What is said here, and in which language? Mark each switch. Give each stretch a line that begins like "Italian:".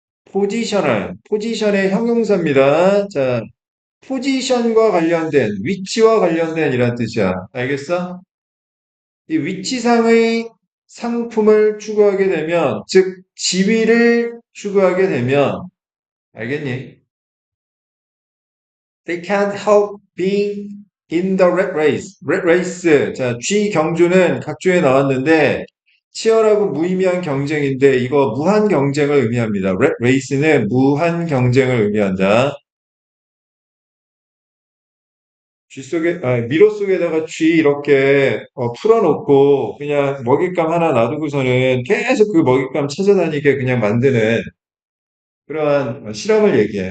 Korean: 포지션의 형용사입니다. 자, 포지션과 관련된, 위치와 관련된 이란 뜻이야. 알겠어? 이 위치상의 상품을 추구하게 되면, 즉, 지위를 추구하게 되면, 알겠니?
English: They can't help being in the rat race. rat race.
Korean: 자, G 경주는 각주에 나왔는데, 치열하고 무의미한 경쟁인데, 이거 무한 경쟁을 의미합니다. rat race는 무한 경쟁을 의미한다. 미로 속에다가 G 이렇게 풀어놓고, 그냥 먹잇감 하나 놔두고서는 계속 그 먹잇감 찾아다니게 그냥 만드는 그러한 실험을 얘기해.